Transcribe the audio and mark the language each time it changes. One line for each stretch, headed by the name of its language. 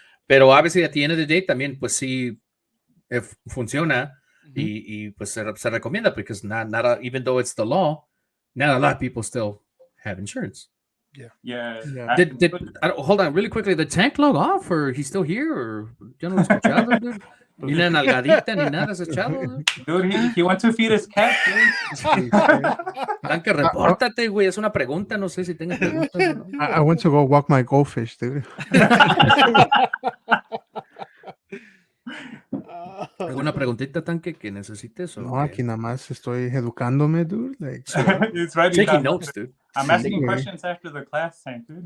Spanish: Pero
English: obviously at the end of the day
Spanish: también pues sí,
English: if
Spanish: funciona y pues se recomienda,
English: because not even though it's the law, not a lot of people still have insurance. Yeah. Hold on really quickly, the tank log off, or he's still here, or
Spanish: ya no lo escuchado,
English: dude?
Spanish: Ni una nalgadita ni nada has echado,
English: dude. He went to feed his cat, dude.
Spanish: Tanque, repórtate, güey, es una pregunta, no sé si tengas preguntas.
English: I went to go walk my goldfish, dude.
Spanish: ¿Alguna preguntita, Tanque, que necesites? No, aquí nada más estoy educándome, dude.
English: Like, It's right. Taking notes, dude. I'm asking questions after the class, Tank, dude.